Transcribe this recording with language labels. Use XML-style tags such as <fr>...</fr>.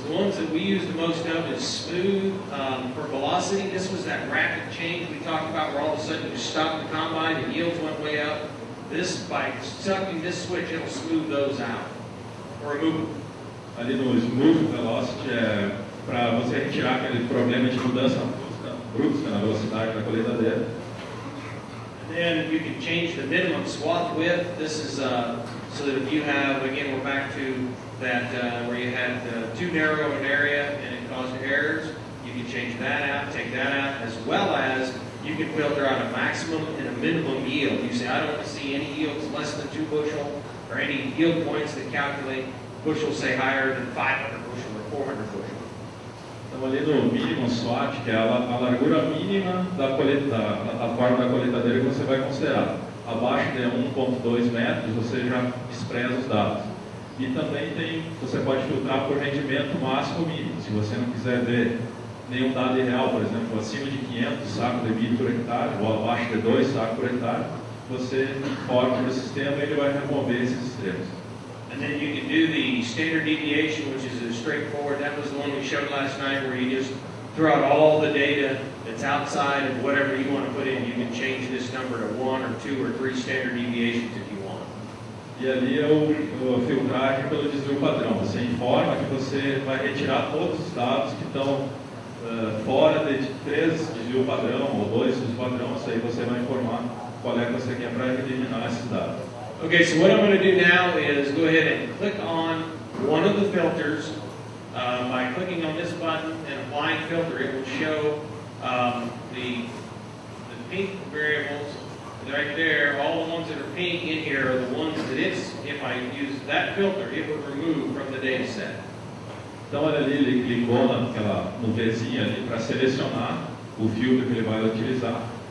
<en>The ones that we use the most of is smooth for velocity. This was that rapid change we talked about where all of a sudden you stopped the combine and yields went way up. This, by sucking this switch, it'll smooth those out or remove them.</en> <pt>Ali no smooth velocity é para você retirar aquele problema de mudança brutos, na velocidade da colheitadeira.</pt> <en>And then you can change the minimum swath width. This is so that if you have, again, we're back to that where you had too narrow an area and it caused errors. You can change that out, take that out, as well as you can filter out a maximum and a minimum yield. You say, I don't want to see any yields less than 2 bushel, or any yield points that calculate bushels, say, higher than 500 bushel or 400 bushel.</en> <pt>Então, ali no mínimo SWAT, que é a largura mínima da plataforma da colheitadeira que você vai considerar. Abaixo de 1,2 metros, você já despreza os dados. E também você pode filtrar por rendimento máximo ou mínimo. Se você não quiser ver nenhum dado irreal, por exemplo, acima de 500 sacos de milho por hectare, ou abaixo de 2 sacos por hectare, você informa para o sistema e ele vai remover esses extremos.</pt> <en>And then you can do the standard deviation, which is straightforward. That was the one we showed last night, where you just throw out all the data that's outside of whatever you want to put in. You can change this number to 1 or 2 or 3 standard deviations if you want.</en> <pt>E ali é a filtragem pelo desvio padrão. Você informa que você vai retirar todos os dados que estão fora de 3 desvio padrão ou 2 desvio padrão. Isso aí você vai informar qual é que você quer para eliminar esses dados.</pt> <en>Okay, so what I'm going to do now is go ahead and click on one of the filters. By clicking on this button and applying filter, it will show the pink variables right there. All the ones that are pink in here are the ones that if I use that filter, it would remove from the data set.</en> <pt>Então ele clicou no Vzinho ali para selecionar o filtro que ele vai utilizar.</pt>